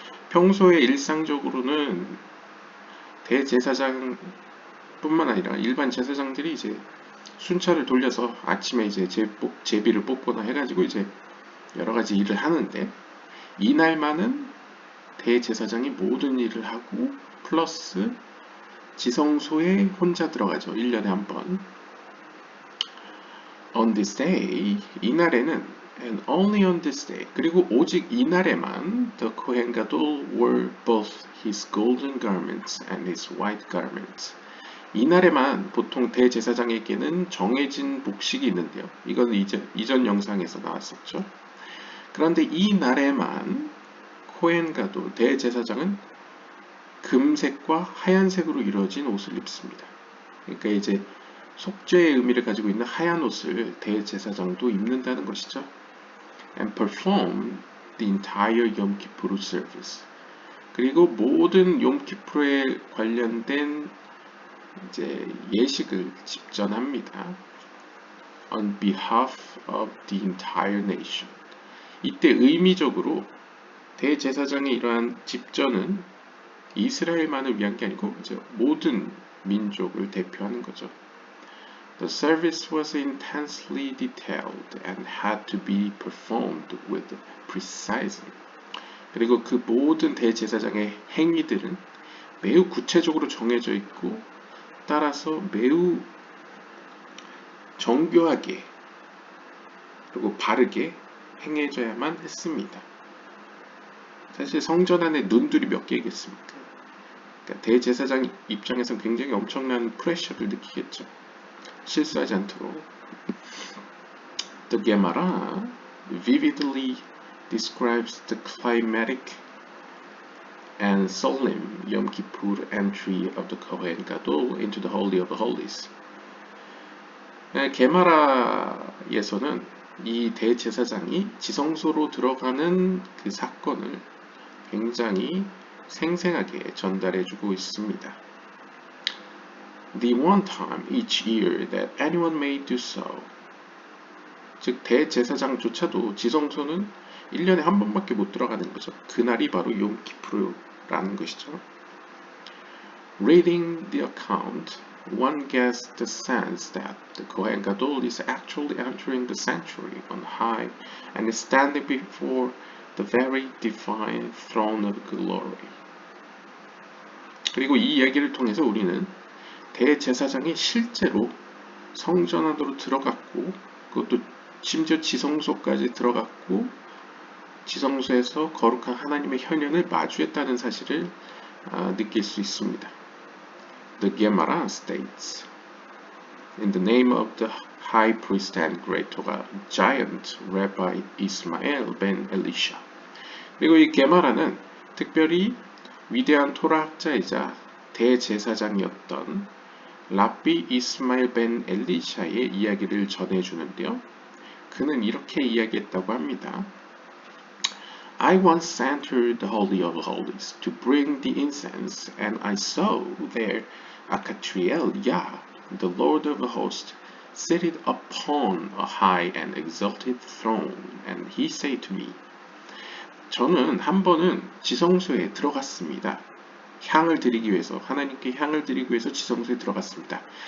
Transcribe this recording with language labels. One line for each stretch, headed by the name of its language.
Korean: 평소에 일상적으로는 대제사장 뿐만 아니라 일반 제사장들이 이제 순찰을 돌려서 아침에 이제 제비를 뽑거나 해가지고 이제 여러 가지 일을 하는데 이날만은 대제사장이 모든 일을 하고 플러스 지성소에 혼자 들어가죠. 1년에 한 번.
English: On this day,
Korean: 이날에는
English: and only on this day,
Korean: 그리고 오직 이날에만
English: the Kohen Gadol wore both his golden garments and his white garments.
Korean: 이날에만 보통 대제사장에게는 정해진 복식이 있는데요. 이건 이전 영상에서 나왔었죠. 그런데 이 날에만 코헨 가돌 대제사장은 금색과 하얀색으로 이루어진 옷을 입습니다. 그러니까 이제 속죄의 의미를 가지고 있는 하얀 옷을 대제사장도 입는다는 것이죠.
English: And perform the entire Yom Kippur service.
Korean: 그리고 모든 욤키푸르에 관련된 이제 예식을 집전합니다.
English: On behalf of the entire nation.
Korean: 이때 의미적으로 대제사장의 이러한 집전은 이스라엘만을 위한 게 아니고 이제 모든 민족을 대표하는 거죠.
English: The service was intensely detailed and had to be performed with precision.
Korean: 그리고 그 모든 대제사장의 행위들은 매우 구체적으로 정해져 있고 따라서 매우 정교하게 그리고 바르게 행해져야만 했습니다. 사실 성전 안에 눈들이 몇 개겠습니까? 그러니까 대제사장 입장에서는 굉장히 엄청난 프레셔를 느끼겠죠. 실수하지 않도록.
English: The Gemara vividly describes the climatic and solemn Yom Kippur entry of the Kohen Gadol into the Holy of Holies.
Korean: 게마라에 에서는 이 대제사장이 지성소로 들어가는 그 사건을 굉장히 생생하게 전달해주고 있습니다.
English: The one time each year that anyone may do so.
Korean: 즉 대제사장조차도 지성소는 1년에 한 번밖에 못 들어가는 거죠. 그날이 바로 욤키푸르라는 것이죠.
English: Reading the account, one gets the sense that the Kohen Gadol is actually entering the sanctuary on high and is standing before the very divine throne of glory.
Korean: 그리고 이 이야기를 통해서 우리는 대제사장이 실제로 성전 안으로 들어갔고, 그것도 심지어 지성소까지 들어갔고, 지성소에서 거룩한 하나님의 현현을 마주했다는 사실을 느낄 수 있습니다.
English: The Gemara states, in the name of the high priest and great Torah giant Rabbi Ismael ben Elisha.
Korean: 그리고 이 게마라는 특별히 위대한 토라학자이자 대제사장이었던 랍비 이스마엘 벤 엘리샤의 이야기를 전해주는데요. 그는 이렇게 이야기했다고 합니다.
English: I once entered the Holy of Holies to bring the incense, and I saw there Akatriel Yah, the Lord of hosts, seated upon a high and exalted throne, and he said to me,
Korean: 저는 한 번은 지성소에 들어갔습니다. 향을 드리기 위해서, 하나님께 향을 드리기 위해서 지성소에 들어갔습니다.